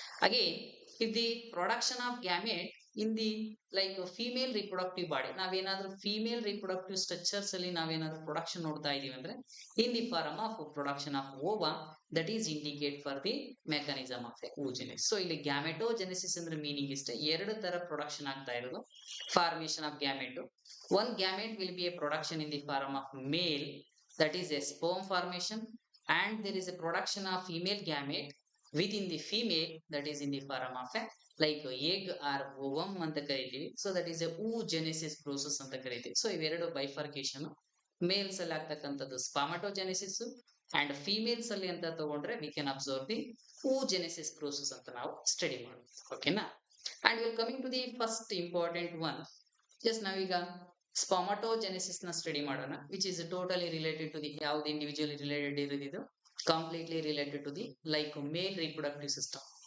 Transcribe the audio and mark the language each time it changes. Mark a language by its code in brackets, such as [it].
[en] again if the production of gamete in the like female reproductive body, [kn] ನಾವೇನಾದ್ರೂ female reproductive structures ಅಲ್ಲಿ ನಾವೇನಾದ್ರೂ production ನೋಡ್ತಾ ಇದೀವಿ ಅಂದ್ರೆ [en] In the form of production of ova, that is indicate for the mechanism of oogenesis. [kn] So ಇಲ್ಲಿ ಗ್ಯಾಮೆಟೋಜೆನೆಸಿಸ್ ಅಂದ್ರೆ meaning ಇಷ್ಟೇ, ಎರಡು ತರ ಪ್ರೊಡಕ್ಷನ್ ಆಗ್ತಾ ಇರೋದು formation of gamete. [en] one gamete will be a production in the form of male, that is a sperm formation, and there is a production of female gamete within the female, that is in the form of a like egg or ovum [kn] ಅಂತ ಕರಿತೀವಿ. So that is A oogenesis process ಅಂತ ಕರಿತೀವಿ. So ಇವೆರಡು bifurcation, mails ಅಲ್ಲಿ ಆಗ್ತಕ್ಕಂಥದ್ದು ಸ್ಪರ್ಮಟೋಜೆನೆಸಿಸ್ and females ಅಲ್ಲಿ ಅಂತ ತಗೊಂಡ್ರೆ we can observe the oogenesis process ಅಂತ ನಾವು ಸ್ಟಡಿ ಮಾಡ್ತೀವಿ. ಓಕೆನಾ. [en] and will coming to the first important one, just ನಾವೀಗ spermatogenesis ನ study ಮಾಡೋಣ which is totally related to the [kn] ಯಾವ್ದು ಇಂಡಿವಿಜುವಲಿ ರಿಲೇಟೆಡ್ ಇರೋದು [en] ಇದು completely related to the like male reproductive system.